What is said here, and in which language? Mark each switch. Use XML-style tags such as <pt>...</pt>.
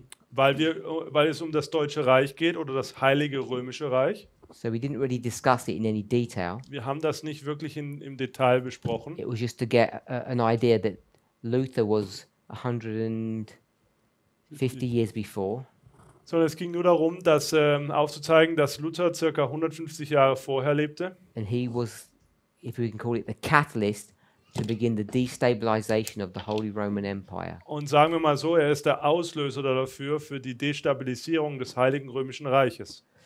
<de>weil es um das Deutsche Reich geht oder das Heilige Römische Reich.</de> <en>So we didn't really discuss it in any detail.</en> <de>Wir haben das nicht wirklich im Detail besprochen.</de> <en>It was just to get an idea that Luther was 150 years before,</en> <de>Sondern es ging nur darum, aufzuzeigen, dass Luther circa 150 Jahre vorher lebte.</de> <en>and he was, if we can call it, the catalyst to begin the destabilization of the Holy Roman Empire.</en> <de>Und sagen wir mal so, er ist der Auslöser dafür, für die Destabilisierung des Heiligen Römischen Reiches.</de>